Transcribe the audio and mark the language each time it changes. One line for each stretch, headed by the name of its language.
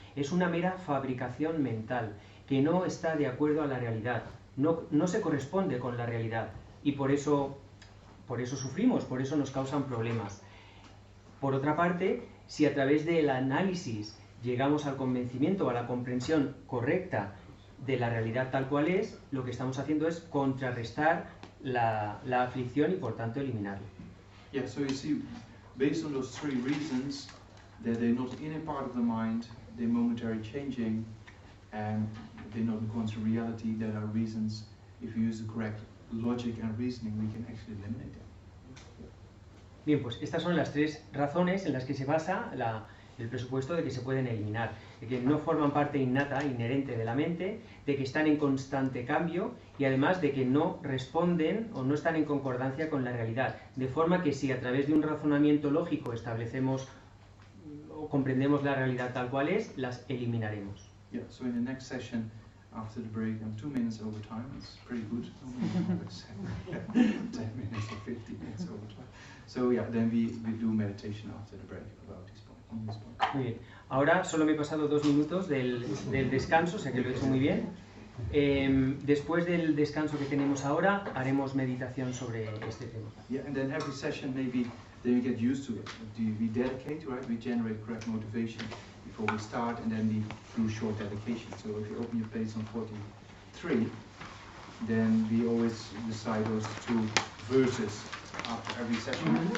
Spanish: Es una mera fabricación mental que no está de acuerdo a la realidad, no se corresponde con la realidad y por eso sufrimos, por eso nos causan problemas. Por otra parte, si a través del análisis llegamos al convencimiento, a la comprensión correcta de la realidad tal cual es, lo que estamos haciendo es contrarrestar la aflicción y por tanto eliminarla.
English: Yeah, so you see, based on those three reasons, that they're not in a part of the mind, they're momentarily changing, and they're not in accordance to reality, there are reasons, if you use the correct logic and reasoning, we can actually eliminate them.
Spanish: Bien, pues estas son las tres razones en las que se basa el presupuesto de que se pueden eliminar, de que no forman parte innata, inherente de la mente, de que están en constante cambio y además de que no responden o no están en concordancia con la realidad, de forma que si a través de un razonamiento lógico establecemos o comprendemos la realidad tal cual es, las eliminaremos.
English: Yeah, so in the next session, after the break, I'm 2 minutes over time. It's pretty good. Always 10 minutes or 15 minutes over time. So yeah, then we do meditation after the break about this point. On this point.
Spanish: Muy bien. Ahora solo me he pasado 2 minutos del descanso, o sea que lo he hecho muy bien. Después del descanso que tenemos ahora, haremos meditación sobre este tema.
English: Yeah, and then every session maybe then we get used to it. We dedicate, right? We generate correct motivation before we start, and then we do short dedication. So if you open your page on 43, then we always recite those 2 verses after every session.